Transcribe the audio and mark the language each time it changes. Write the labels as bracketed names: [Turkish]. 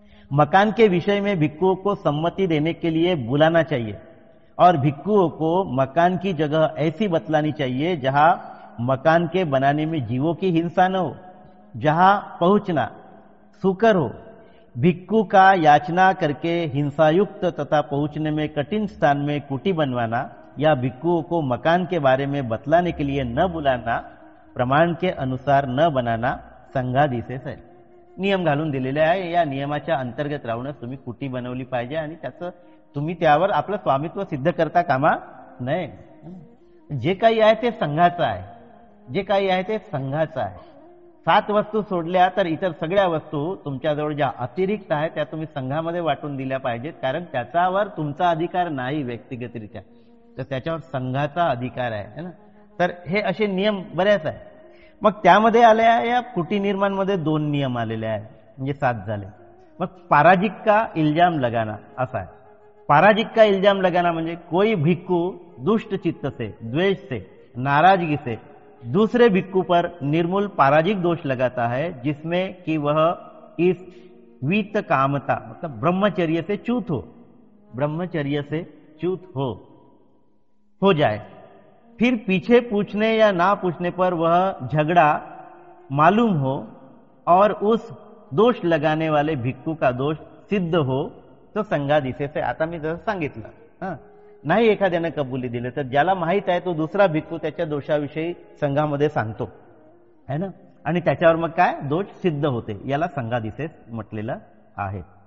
[Hindi] मकान के विषय में भिक्खुओं को सम्मति देने के लिए बुलाना चाहिए और भिक्खुओं को मकान की जगह ऐसी बतलानी चाहिए जहां मकान के बनाने में जीवों की हिंसा न हो, जहां पहुंचना सुकर हो. भिक्खु का याचना करके हिंसायुक्त तथा पहुंचने में कठिन स्थान में कुटी बनवाना या भिक्खुओं को मकान के बारे में बतलाने के लिए न बुलाना, प्रमाण के अनुसार न बनाना संघादिसेस है. [Marathi] नियम घालून दिलेले आहे. या नियमाच्या अंतर्गत राहूनच तुम्ही कुटी बनवली पाहिजे आणि त्याचं तुम्ही त्यावर आपलं स्वामित्व सिद्ध करता कामा नये. जे काही आहे ते संघाचं आहे, जे काही आहे ते संघाचं आहे. 7 वस्तू सोडल्या तर इतर सगळ्या वस्तू तुमच्याजवळ ज्या अतिरिक्त आहेत त्या तुम्ही संघामध्ये वाटून दिल्या पाहिजेत, कारण त्याच्यावर तुमचा अधिकार नाही व्यक्तिगतरित्या, तर त्याच्यावर संघाचा अधिकार आहे ना. तर हे असे नियम बरेच आहे. मग त्यामध्ये आले आहे या कुटी निर्माण मध्ये 2 नियम आलेले आहेत, म्हणजे 7 झाले. मग [Hindi] पराजिक का इल्जाम लगाना [Marathi] असा आहे. [Hindi] पराजिक का इल्जाम लगाना [Marathi] म्हणजे [Hindi] कोई भिक्खु दुष्ट चित्त से, द्वेष से, नाराजगी से दूसरे भिक्खु पर निर्मूल पराजिक दोष लगाता है, जिसमें कि वह इस वीत कामता मतलब ब्रह्मचर्य से च्युत हो, ब्रह्मचर्य से च्युत हो जाए। फिर पीछे पूछने या ना पूछने पर वह झगड़ा मालूम हो और उस दोष लगाने वाले भिक्खू का दोष सिद्ध हो तो [Marathi] संघादिशेचे, आता मी जसं सांगितलं, नाही एखाद्याने कबुली दिले तर ज्याला माहित आहे तो दुसरा भिक्खू त्याच्या दोषाविषयी संघामध्ये सांगतो है ना, आणि त्याच्यावर मग काय दोष सिद्ध होते, याला संघादिशेस म्हटलेलं आहे।